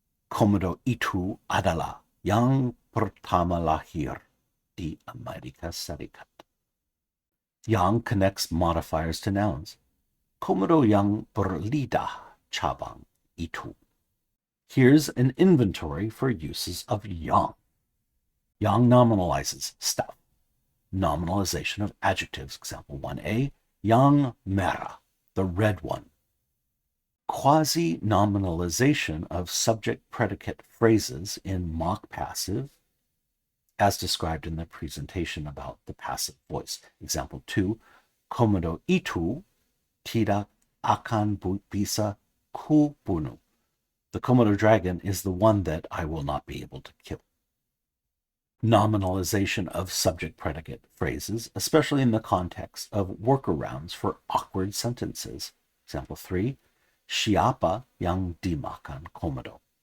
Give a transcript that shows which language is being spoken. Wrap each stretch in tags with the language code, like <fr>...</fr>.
<id>Komodo itu adalah yang pertama lahir di Amerika Serikat.</id> <en>Yang connects modifiers to nouns.</en> <id>Komodo yang berlidah cabang itu.</id> <en>Here's an inventory for uses of yang. Yang nominalizes stuff. Nominalization of adjectives. Example 1a,</en> <id>yang merah,</id> <en>the red one. Quasi-nominalization of subject-predicate phrases in mock passive, as described in the presentation about the passive voice. Example 2,</en> <id>Komodo itu tidak akan bisa kubunuh.</id> <en>The Komodo dragon is the one that I will not be able to kill. Nominalization of subject-predicate phrases, especially in the context of workarounds for awkward sentences. Example 3,</en> <id>siapa yang dimakan Komodo?</id>